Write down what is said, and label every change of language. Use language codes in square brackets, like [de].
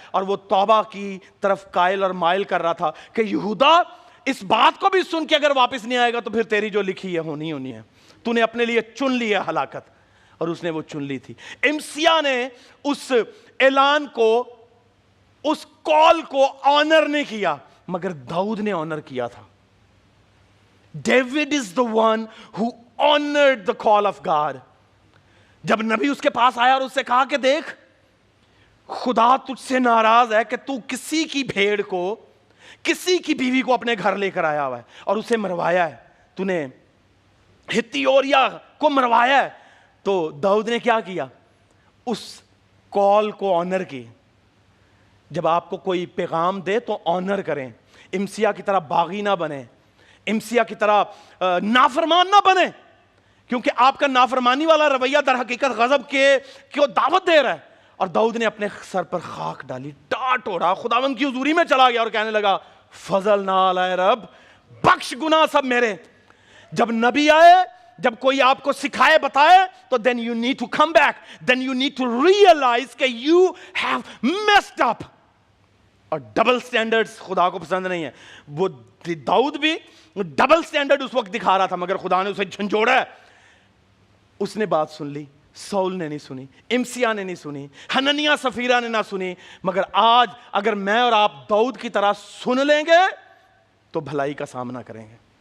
[ur] اور وہ توبہ کی طرف قائل اور مائل کر رہا تھا کہ یہودا اس بات کو بھی سن کے اگر واپس نہیں آئے گا تو پھر تیری جو لکھی ہے ہونی ہونی ہے, تو نے اپنے لیے چن لی ہے ہلاکت. اور اس نے وہ چن لی تھی. امسیا نے اس اعلان کو, اس کال کو آنر نہیں کیا, مگر داؤد نے آنر کیا تھا. [en] David is the one who honored the call of God. [ur] جب نبی اس کے پاس آیا اور اس سے کہا کہ دیکھ خدا تجھ سے ناراض ہے کہ تو کسی کی بھیڑ کو, کسی کی بیوی کو اپنے گھر لے کر آیا ہوا ہے اور اسے مروایا ہے, تو نے ہتی اوریا کو مروایا ہے. تو داؤد نے کیا کیا؟ اس کال کو آنر کی. جب آپ کو کوئی پیغام دے تو آنر کریں. امسیا کی طرح باغی نہ بنیں, امسیا کی طرح نافرمان نہ بنے, کیونکہ آپ کا نافرمانی والا رویہ در حقیقت غضب کے دعوت دے رہا ہے. اور داؤد نے اپنے سر پر خاک ڈالی, ٹاٹ اڑا, خداوند کی حضوری میں چلا گیا اور کہنے لگا فضل نہ علی رب, بخش گناہ سب میرے. جب نبی آئے, جب کوئی آپ کو سکھائے بتائے, تو [en] then you need to come back, then you need to realize کہ you have messed up. [ur] اور ڈبل سٹینڈرڈز خدا کو پسند نہیں ہے. وہ داؤد بھی ڈبل سٹینڈرڈ اس وقت دکھا رہا تھا, مگر خدا نے اسے جھنجھوڑا ہے. اس نے بات سن لی, سول نے نہیں سنی, امسیا نے نہیں سنی, حننیہ سفیرہ نے نہ سنی. مگر آج اگر میں اور آپ داؤد کی طرح سن لیں گے تو بھلائی کا سامنا کریں گے.